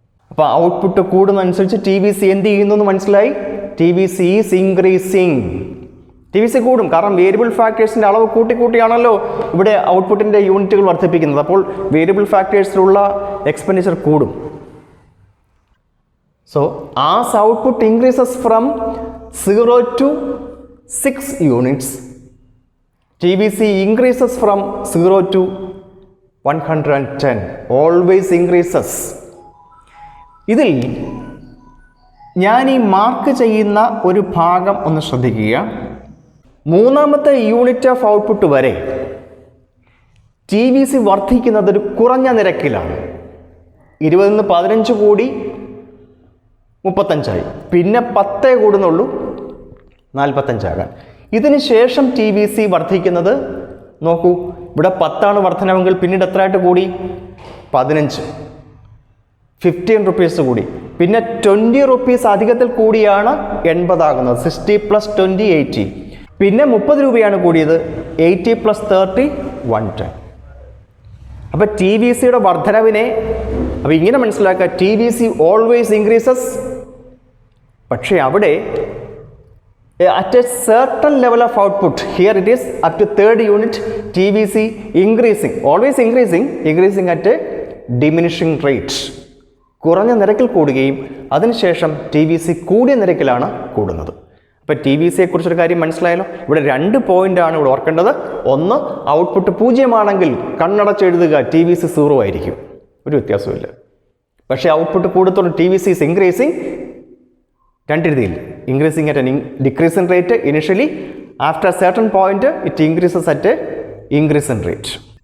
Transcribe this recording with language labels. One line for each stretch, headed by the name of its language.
Malayalam: അപ്പോൾ output കൂടുന്നതനുസരിച്ച് TVC എന്ത് ചെയ്യുന്നു എന്ന് മനസ്സിലായി.
English: TVC is increasing.
Malayalam: TVC കൂടും, കാരണം വേരിയബിൾ ഫാക്ടേഴ്സിൻ്റെ അളവ് കൂട്ടിയാണല്ലോ ഇവിടെ ഔട്ട്പുട്ടിൻ്റെ യൂണിറ്റുകൾ വർദ്ധിപ്പിക്കുന്നത്. അപ്പോൾ വേരിയബിൾ ഫാക്ടേഴ്സിലുള്ള എക്സ്പെൻഡിച്ചർ കൂടും.
English: So, as output increases from 0 to 6 units, TVC increases from 0 to 110. Always increases.
Malayalam: ഇതിൽ ഞാൻ ഈ മാർക്ക് ചെയ്യുന്ന ഒരു ഭാഗം ഒന്ന് ശ്രദ്ധിക്കുക. 3ാമത്തെ യൂണിറ്റ് ഓഫ് ഔട്ട്പുട്ട് വരെ TVC വർദ്ധിക്കുന്നത് ഒരു കുറഞ്ഞ നിരക്കിലാണ്. 20 15 കൂടി 35, പിന്നെ 10 കൂടുന്നുള്ളൂ 45 ആകാൻ. ഇതിന് ശേഷം TVC വർദ്ധിക്കുന്നത് നോക്കൂ, ഇവിടെ 10 വർധനമെങ്കിൽ പിന്നീട് എത്രയായിട്ട് കൂടി? 15, 15 റുപ്പീസ് കൂടി. പിന്നെ 20 റുപ്പീസ് അധികത്തിൽ കൂടിയാണ് 80 ആകുന്നത്. 60 + 20 80. പിന്നെ 30 രൂപയാണ് കൂടിയത്. 80 + 30 110. അപ്പോൾ TVCയുടെ വർധനവിനെ അപ്പോൾ ഇങ്ങനെ മനസ്സിലാക്കുക,
English: TVC always increases.
Malayalam: പക്ഷേ അവിടെ
English: at a certain level of output, here it is up to 3rd unit, TVC increasing, always increasing at a diminishing rate.
Malayalam: കുറഞ്ഞ നിരക്കിൽ കൂടുകയും അതിനുശേഷം TVC കൂടിയ നിരക്കിലാണ് കൂടുന്നത്. അപ്പോൾ ഇപ്പോൾ ടി വി സിയെ കുറിച്ചൊരു കാര്യം മനസ്സിലായല്ലോ. ഇവിടെ 2 പോയിൻ്റാണ് ഇവിടെ ഓർക്കേണ്ടത്. ഒന്ന്, ഔട്ട്പുട്ട് 0 ആണെങ്കിൽ കണ്ണടച്ചെഴുതുക ടി വി സി 0 ആയിരിക്കും, ഒരു വ്യത്യാസമില്ല. പക്ഷേ output കൂടുത്തോളം
English: T V C is increasing,
Malayalam: 2 രീതിയിൽ
English: Increasing at an decreasing rate initially, after a certain point it increases at increasing rate.